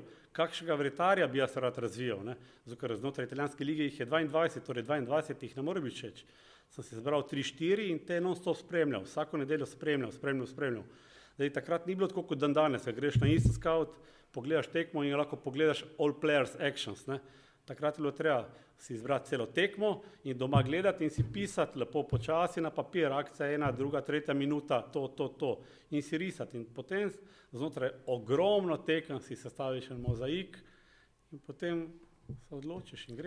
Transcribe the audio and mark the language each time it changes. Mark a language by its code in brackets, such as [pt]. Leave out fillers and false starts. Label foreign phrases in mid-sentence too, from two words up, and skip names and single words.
[sl] Kakšnega vratarja bi jaz rad razvijal? Ne? Zato, ker znotraj italijanske lige jih je 22, torej 22 jih ne more biti všeč. Sem se zbral 3-4 in te non-stop spremljal. Vsako nedeljo spremljal. Zdaj, takrat ni bilo tako kot dan danes, da greš na Instant Scout, pogledaš tekmo in lahko pogledaš [en] all players actions. [sl] Ne? Takrat je bilo treba si izbrati celo tekmo in doma gledati in si pisati lepo počasi na papir, akcija 1, 2, 3 minuta, to in si risati. In potem znotraj ogromno tekem si sestaviš en mozaik in potem se odločiš in gre.